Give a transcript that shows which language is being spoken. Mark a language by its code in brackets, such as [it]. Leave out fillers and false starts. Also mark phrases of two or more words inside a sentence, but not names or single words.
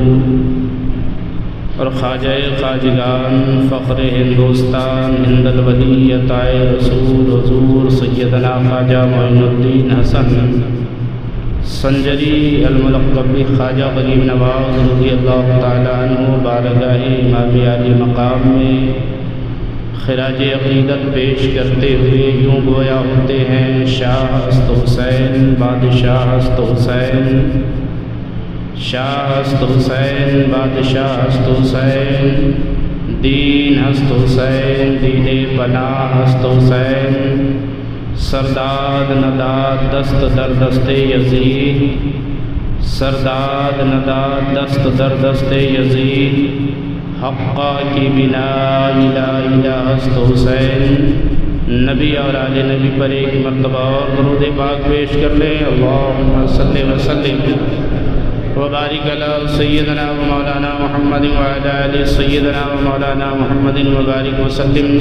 [ur] اور خواجہ خواجگان فخر ہندوستان ہند الولی عطا رسول حضور سیدنا خواجہ معین الدین حسن سنجری الملقب خواجہ غریب نواز [ar] رضی اللہ تعالیٰ عنہ [ur] بارگاہ امام عالی مقام میں خراج عقیدت پیش کرتے ہوئے یوں گویا ہوتے ہیں: [fa] شاہ است حسین بادشاہ است حسین، شاہ است حسین بادشاہ است حسین، دین است حسین دین پناہ است حسین، سرداد نداد دست در دست یزید، سرداد نداد دست در دست یزید، حقا کی بنا الہ الہ است حسین۔ [ur] نبی اور آل نبی پر ایک مرتبہ اور درود پاک پیش کر لیں۔ [ar] اللہم صلی وسلم وبارک علی سیدنا و مولانا محمد وعلی آل سیدنا و مولانا محمد وبارک وسلم۔